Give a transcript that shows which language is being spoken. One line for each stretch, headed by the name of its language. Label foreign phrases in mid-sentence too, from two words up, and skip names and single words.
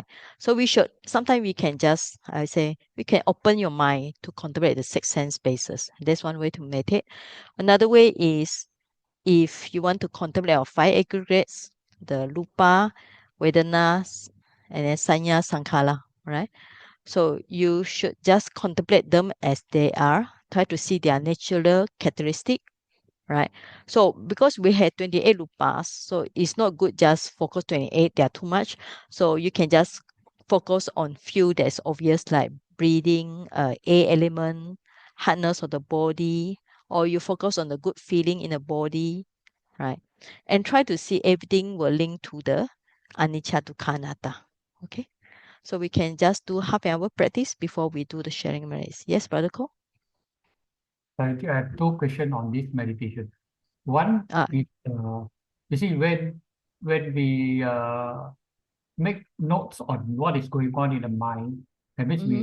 English: So we should, sometimes we can just, I say, we can open your mind to contemplate the six sense bases. That's one way to meditate. Another way is, if you want to contemplate our five aggregates, the rupa, vedanas, and then
Pali: sanya, sankhara,
English: right? So you should just contemplate them as they are. Try to see their natural characteristic, right? So because we had 28 rupas, so it's not good just focus 28, they are too much. So you can just focus on few that's obvious, like breathing, air element, hardness of the body, or you focus on the good feeling in the body, right? And try to see everything will link to the
Pali: anicca dukkha anatta.
English: Okay, so we can just do half an hour practice before we do the sharing minutes. Yes, Brother Ko? I have two questions on this meditation. One Ah, is, you see, when we make notes on what is going on in the mind, that means we